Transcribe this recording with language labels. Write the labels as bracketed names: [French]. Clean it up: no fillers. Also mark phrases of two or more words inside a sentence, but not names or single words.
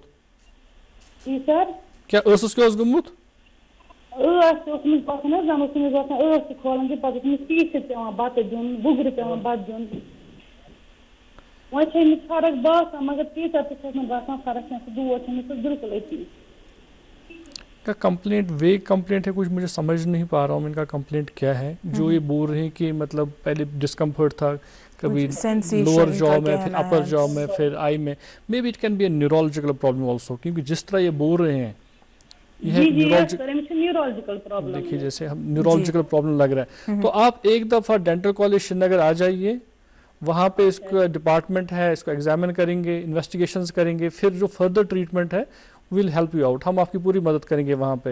[Urdu] جی سر [Kashmiri] کیٛاہ ٲسس کیٛاہ اوس گوٚمُت ٲس تہِ اوس أمِس باسان حظ زن اوس أمِس باسان ٲس تہِ کھولان کہِ پتہٕ اوس أمِس پیٖسِتھ پٮ۪وان بتہٕ دیُن بُگرِ پٮ۪وان بتہٕ دیُن. وۄنۍ چھِ أمِس فرق باسان مگر تیٖژاہ تہِ چھَس نہٕ باسان فرق کینٛہہ سُہ دود چھُ أمِس بالکل أتی. [Urdu] کا کمپلینٹ [English] vague complaint [Urdu] ہے کچھ, مجھے سمجھ نہیں پا رہا ہوں ان کا کمپلینٹ کیا ہے. جو یہ بول رہے ہیں کہ مطلب پہلے ڈسکمفرٹ تھا کبھی [English] lower jaw [Urdu] میں پھر [English] upper jaw [Urdu] میں پھر آئی میں, [English] maybe it can be a neurological problem also, [Urdu] کیونکہ جس طرح یہ بول رہے ہیں دیکھیے جیسے ہم [English] neurological problem [Urdu] لگ رہا ہے. تو آپ ایک دفعہ [English] dental college [Urdu] شری نگر آ جائیے, وہاں پہ اس کا ڈپارٹمنٹ ہے, اس کو ایگزامن کریں گے, انویسٹیگیشنز کریں گے, پھر جو [English] further treatment [Urdu] ہے [English] we'll help you out, [Urdu] ہم آپ کی پوری مدد کریں گے وہاں پہ.